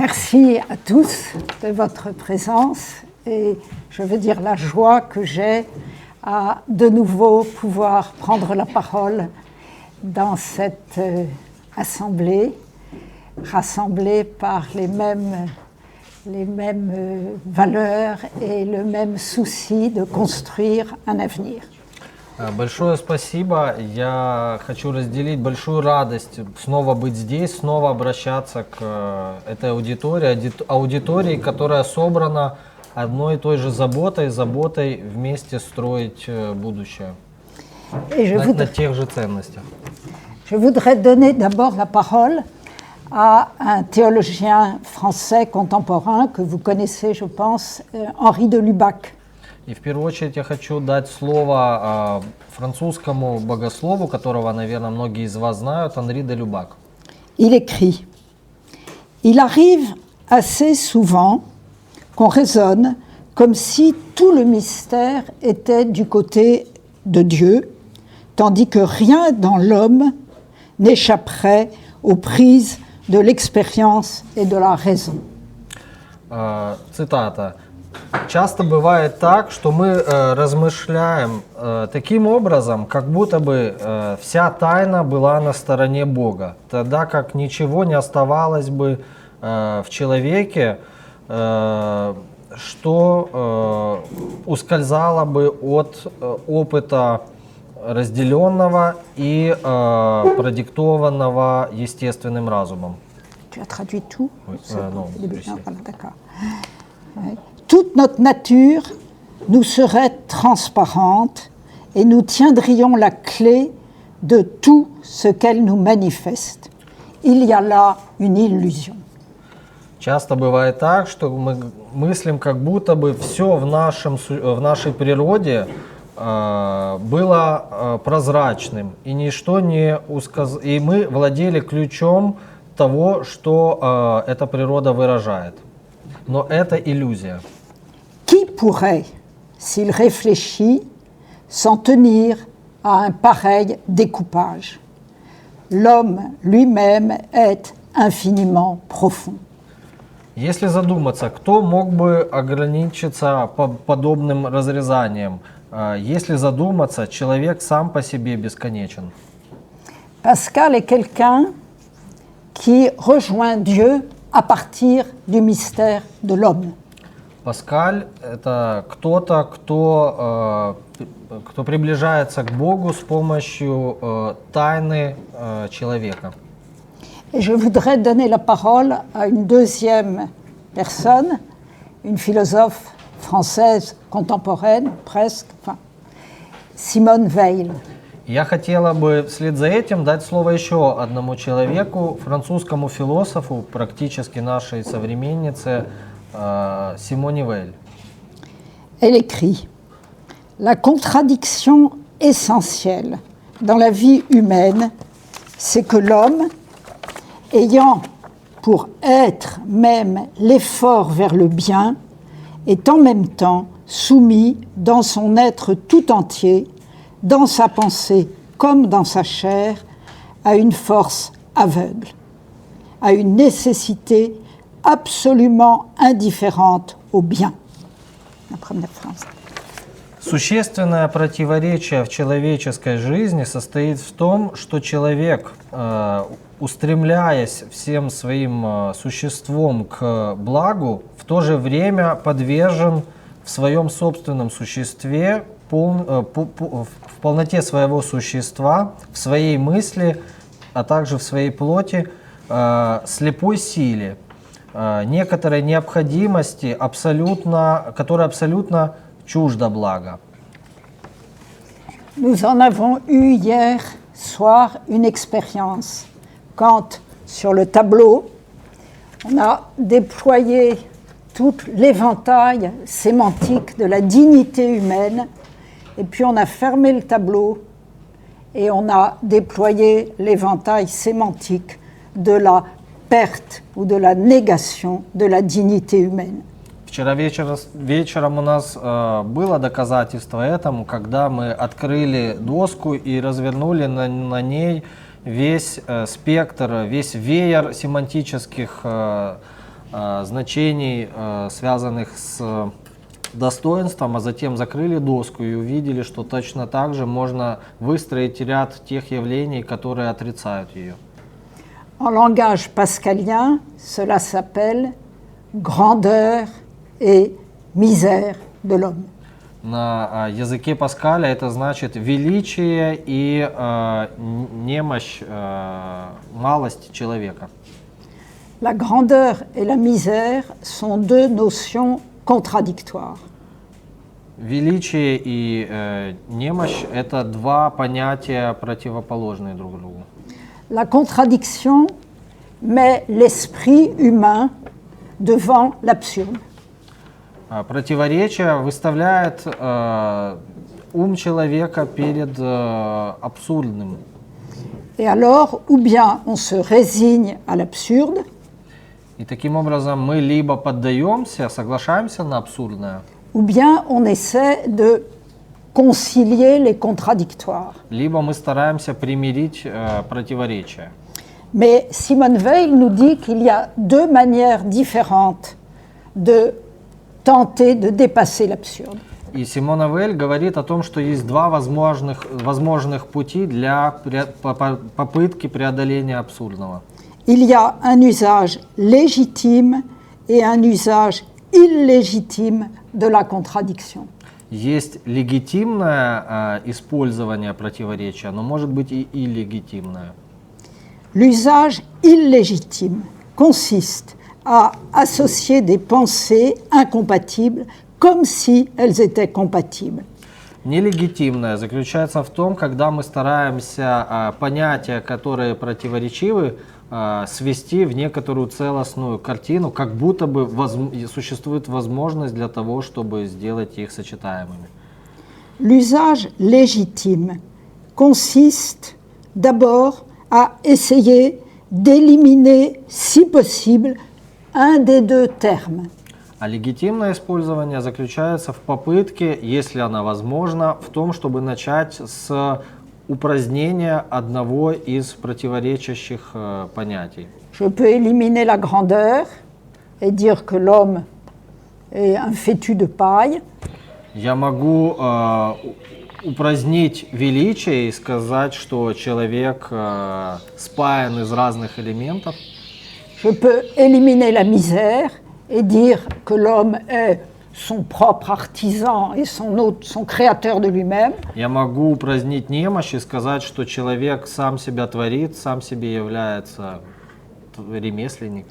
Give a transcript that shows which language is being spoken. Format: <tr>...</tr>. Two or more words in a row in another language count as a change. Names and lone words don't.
<fr>Merci à tous de votre présence et je veux dire la joie que j'ai à de nouveau pouvoir prendre la parole dans cette assemblée, rassemblée par les mêmes valeurs et le même souci de construire un avenir.</fr> <ru>Большое спасибо. Я хочу разделить большую радость снова быть здесь, снова обращаться к этой аудитории, которая собрана одной и той же заботой вместе строить будущее на тех же ценностях.</ru> <fr>Je voudrais donner d'abord la parole à un théologien français contemporain que vous connaissez, je pense, Henri de Lubac.</fr> <ru>И в первую очередь я хочу дать слово французскому богослову, которого, наверное, многие из вас знают, Анри де Любак.</ru> <fr>Il écrit: Il arrive assez souvent qu'on raisonne comme si tout le mystère était du côté de Dieu, tandis que rien dans l'homme n'échapperait aux prises de l'expérience et de la raison.</fr> <ru>Цитата. Часто бывает так, что мы размышляем таким образом, как будто бы вся тайна была на стороне Бога, тогда как ничего не оставалось бы в человеке, что ускользало бы от опыта разделенного и продиктованного естественным разумом.</ru> <fr>Tu as traduit tout? Oui, non, Voilà, d'accord. Ouais. Toute notre nature nous serait transparente et nous tiendrions la clé de tout ce qu'elle nous manifeste. Il y a là une illusion.</fr> <ru>Часто бывает так, что мы мыслим, как будто бы все в нашей природе было прозрачным, и ничто не и мы владели ключом того, что эта природа выражает. Но это иллюзия.</ru> <fr>Qui pourrait, s'il réfléchit, s'en tenir à un pareil découpage? L'homme lui-même est infiniment profond.</fr> <ru>Если задуматься, кто мог бы ограничиться подобным разрезанием? Если задуматься, человек сам по себе бесконечен.</ru> <fr>Pascal est quelqu'un qui rejoint Dieu à partir du mystère de l'homme.</fr> <ru>Паскаль – это кто-то, кто приближается к Богу с помощью тайны человека.</ru> <fr>Et je voudrais donner la parole à une deuxième personne, une philosophe française contemporaine, presque, enfin, Simone Weil.</fr> <ru>Я хотела бы вслед за этим дать слово еще одному человеку, французскому философу, практически нашей современнице, Симоне Вейль.</ru> <fr>Elle écrit: La contradiction essentielle dans la vie humaine, c'est que l'homme, ayant pour être même l'effort vers le bien, est en même temps soumis dans son être tout entier, dans sa pensée comme dans sa chair, à une force aveugle, à une nécessité absolument indifférente au bien. La première phrase.</fr> <ru>Существенное противоречие в человеческой жизни состоит в том, что человек, устремляясь всем своим существом к благу, в то же время подвержен в своем собственном существе, в полноте своего существа, в своей мысли, а также в своей плоти, слепой силе, некоторой необходимости, которая абсолютно чужда блага.</ru> <fr>Nous en avons eu hier soir une expérience quand, sur le tableau, on a déployé tout l'éventail sémantique de la dignité humaine, et puis on a fermé le tableau et on a déployé l'éventail sémantique de la perte ou de la négation de la dignité humaine.</fr> <ru>Вчера вечером у нас было доказательство этому, когда мы открыли доску и развернули на ней весь спектр, весь веер семантических значений, связанных с достоинством, а затем закрыли доску и увидели, что точно так же можно выстроить ряд тех явлений, которые отрицают ее.</ru> <fr>En langage pascalien, cela s'appelle grandeur et misère de l'homme.</fr> <ru>На языке Паскаля это значит величие и немощь, малость человека.</ru> <fr>La grandeur et la misère sont deux notions contradictoires.</fr> <ru>Величие и немощь – это два понятия, противоположные друг другу.</ru> <fr>La contradiction met l'esprit humain devant l'absurde.</fr> <ru>Противоречие выставляет ум человека перед абсурдным.</ru> <fr>Et alors, ou bien on se résigne à l'absurde,</fr> <ru>И таким образом мы либо поддаемся, соглашаемся на абсурдное,</ru> <fr>ou bien on essaie de concilier les contradictoires.</fr> <ru>либо мы стараемся примирить противоречия.</ru> <fr>Mais Simone Weil nous dit qu'il y a deux manières différentes de tenter de dépasser l'absurde.</fr> <ru>И Симона Вейль говорит о том, что есть два возможных пути для попытки преодоления абсурдного.</ru> <fr>Il y a un usage légitime et un usage illégitime de la contradiction.</fr> <ru>Есть легитимное использование противоречия, но может быть и иллегитимное.</ru> <fr>L'usage illégitime consiste à associer des pensées incompatibles comme si elles étaient compatibles.</fr> <ru>Нелегитимное заключается в том, когда мы стараемся понятия, которые противоречивы, свести в некоторую целостную картину, как будто бы существует возможность для того, чтобы сделать их сочетаемыми.</ru> <fr>L'usage légitime consiste d'abord à essayer d'éliminer, si possible, un des deux termes.</fr> <ru>А легитимное использование заключается в попытке, если она возможна, в том, чтобы начать с упразднения одного из противоречащих понятий.</ru> <fr>Je peux éliminer la grandeur et dire que l'homme est un fétu de paille.</fr> <ru>Я могу упразднить величие и сказать, что человек спаян из разных элементов.</ru> <fr>Je peux éliminer la misère et dire que l'homme est son propre artisan et son créateur de lui-même.</fr> <ru>Я могу упразднить немощь и сказать, что человек сам себя творит, сам себе является ремесленником.</ru>